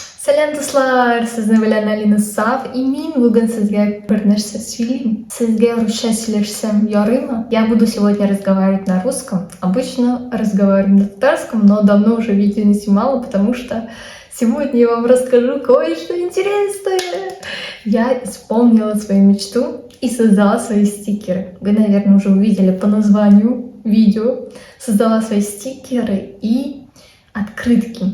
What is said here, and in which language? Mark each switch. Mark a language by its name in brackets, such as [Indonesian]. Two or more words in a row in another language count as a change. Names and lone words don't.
[Tatar] Сәлем дуслар, сезне белән Алина Саф, и мин бүген сезгә бер нәрсә сөйлим. Сезгә русча сөйләшсәм ярыймы? [Russian] Я буду сегодня разговаривать на русском. Обычно разговариваю на татарском, но давно уже видео не снимала, потому что сегодня я вам расскажу кое-что интересное. Я исполнила свою мечту и создала свои стикеры. Вы, наверное, уже увидели по названию видео. Создала свои стикеры и открытки.